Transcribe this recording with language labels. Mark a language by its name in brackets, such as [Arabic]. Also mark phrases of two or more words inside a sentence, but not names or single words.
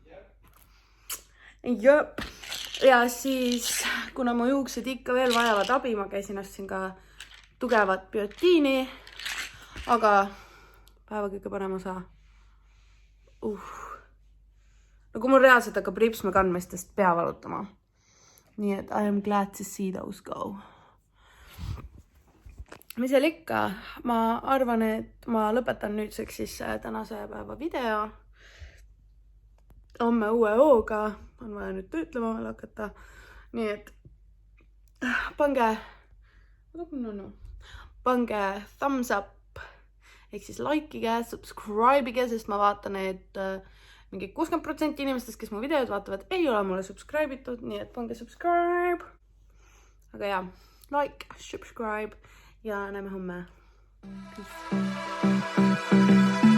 [Estonian] Ja siis, kuna mu juuksed ikka veel vajavad abi, ma ostsin ka tugevat biotiini, aga päeva kõige parem osa. Nagu mul reaalselt hakkab ripsme kandmistest pea valutama. Nii et [English] I am glad to see those go. [Estonian] Mis seal ikka? Ma arvan, et ma lõpetan nüüdseks siis tänase päeva video. Homme uue hooga. On vaja nüüd töötlema veel hakata. Nii et pange [English] thumbs up [Estonian] ehk siis likeige, subscribeige, sest ma vaatan, et mingi 60% inimestest, kes mu videod vaatavad, ei ole mulle subscribe itud, nii et pange subscribe. Aga jah, [English] like, subscribe [Estonian] ja näeme homme. Peace.